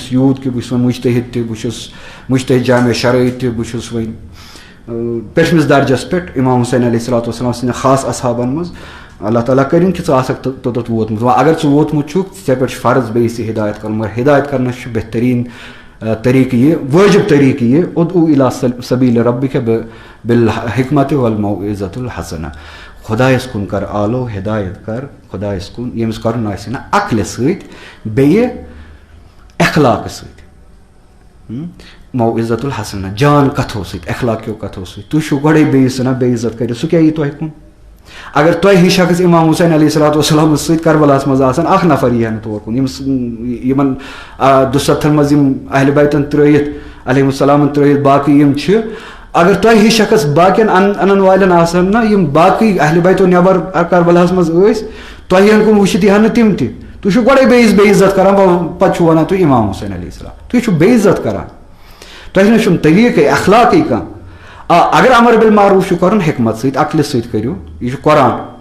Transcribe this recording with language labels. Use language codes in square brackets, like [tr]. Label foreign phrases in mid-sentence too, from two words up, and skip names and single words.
[ks] چھُس یوٗت کہِ بہٕ چھُس وۄنۍ مُجتہِد تہِ بہٕ چھُس مُجتہِد جامع شرعی تہِ بہٕ چھُس وۄنۍ پٮ۪ٹھمِس درجس پٮ۪ٹھ امام حُسین [ar] علیہ صلاتُ وسلام [ks] سٕنٛدٮ۪ن خاص اصحابن منٛز [ar] اللہ تعالیٰ [ks] کٔرِنۍ کہِ ژٕ آسکھ توٚتتھ ووتمُت وۄنۍ اگر ژٕ ووتمُت چھُکھ ژےٚ پٮ۪ٹھ چھُ فرض بیٚیِس یہِ ہدایت کرُن مگر ہدایت کرنس چھُ بہتریٖن طریٖقہٕ یہِ وٲجِب طریٖقہٕ یہِ [ar] اُدعوٗ اِلیٰ سبیٖلِ ربِّکَ بالحکمتِ والموعظۃ الحسنہ [ks] خۄدایس کُن کر آلو ہدایت کر خۄدایس کُن ییٚمِس کرُن آسہِ نہ عقلہِ سۭتۍ بیٚیہِ اخلاقہٕ سۭتۍ [ar] موعظۃ الحسنہ [ks] جان کتھو سۭتۍ اخلاقیو کتھو سۭتۍ تُہۍ چھِو گۄڈے بیٚیِس ژھٕنان بے عزت کٔرِتھ سُہ کیٛاہ یی تۄہہِ کُن اگر تۄہہِ ہی شخص امام حُسین علیہ [ar] صلاتُ وسلامس [ks] سۭتۍ کربلاہس منٛز آسان اکھ نفر یی ہا نہٕ تور کُن یِمن دُسَتھن منٛز یِم اہلِ بیتن ترٲیِتھ [ar] علیہم السلامن [ks] ترٲیِتھ باقٕے یِم چھِ اگر تۄہہِ ہی شخص باقین انن والٮ۪ن آسن نہ یِم باقٕے اہلِ بیتو نٮ۪بر کربلاہس منٛز ٲسۍ تۄہہِ ہن کُن وٕچھِتھ یی ہا نہٕ تِم تہِ تُہۍ چھِو گۄڈے بیٚیِس بے عزت کران پتہٕ چھِو ونان تُہۍ امام حُسین [ar] علیہ السلام [ks] تُہۍ چھِو بے عزت کران تۄہہِ نہ چھُنہٕ طریٖقے اخلاقٕے کانٛہہ اگر [ar] امر بالمعروٗف [ks] چھُ کرُن حکمت سۭتۍ عقلہِ سۭتۍ کٔرِو یہِ چھُ قرآن